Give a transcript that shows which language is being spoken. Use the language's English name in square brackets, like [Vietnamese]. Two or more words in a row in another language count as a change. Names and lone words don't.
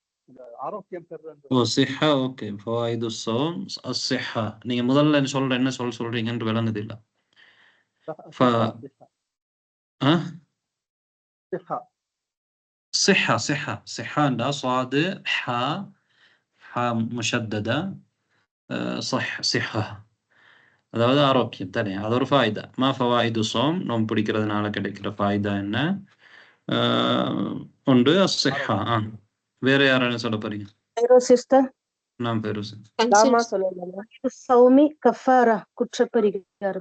[Tamil] ஆரோக்கியம் பெறுறது. [Arabic] ஓ சிஹா, ஓகே. فوائد الصوم الصحة. [Tamil] நீங்க முதல்ல என்ன சொல்றீங்கன்னு விளங்குது இல்ல. [Arabic] ஆ صحة صاد حا مشددة صحة. [Tamil] அதாவது ஆரோக்கியம் தானே, அது ஒரு ஃபாயிதா. [Arabic] ما فوائد الصوم, [Tamil] நோன்பு பிடிக்கிறதுனால கிடைக்கிற ஃபாயிதா என்ன? ஒன்று அஸ்ஸிஹா. வேற யாராவது சொல்ல போறீங்க? சிஸ்டர் நாம் பெருசு. [Arabic] صوم كفارة, குற்றப்பரிகாரம்.